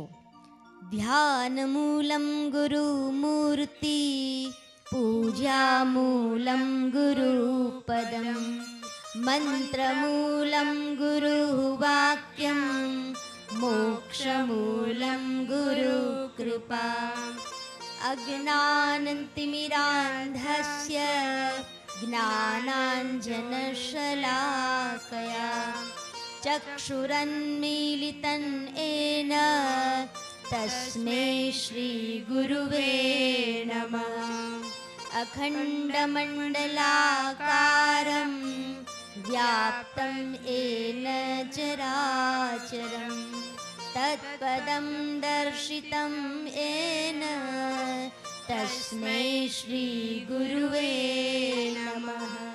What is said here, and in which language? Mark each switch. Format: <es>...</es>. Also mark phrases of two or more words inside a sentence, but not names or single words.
<sa>ध्यान मूलम गुरु मूर्ति पूजा मूलम गुरु पदम मंत्र मूलम गुरु वाक्यम मोक्ष मूलम गुरु कृपा. અજ્ઞાનતિમિરાંધસ્ય ज्ञानाञ्जनशलाकया चक्षुरन्मीलितं येन तस्मै श्रीगुरुवे नमः। अखण्डमण्डलाकारं व्याप्तं येन चराचरं तत्पदं दर्शितं येन तस्मै श्रीगुरुवे नमः।</sa>